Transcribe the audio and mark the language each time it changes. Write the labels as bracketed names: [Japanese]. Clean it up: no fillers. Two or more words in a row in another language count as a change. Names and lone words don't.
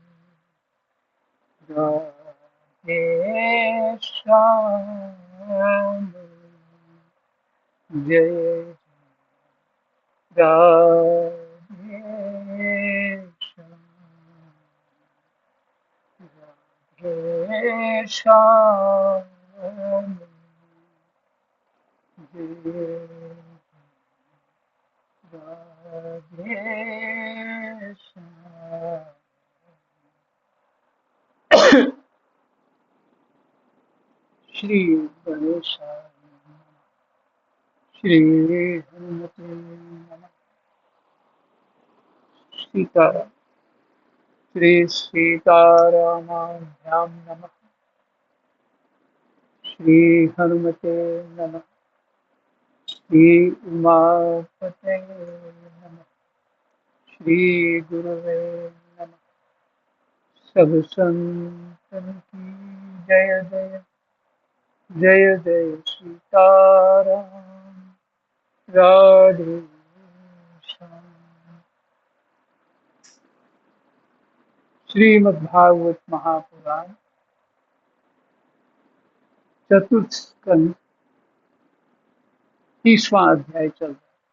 [Hindi] राधे श्याम जय राधे श्याम राधे श्याम जय राधे श्याम। [Sanskrit] श्री गणेशाय नमः। श्री हनुमते नमः। सीताराम। श्री सीतारामाभ्यां नमः। श्री हनुमते नमः। श्री उमापते नमः। श्री गुरुवे नमः। [Hindi] सब संतन की जय जय जय जय सीताराम राधे श्याम। श्रीमद्भागवत महापुराण चतुर्थ स्कंद 30वां अध्याय चल रहा है।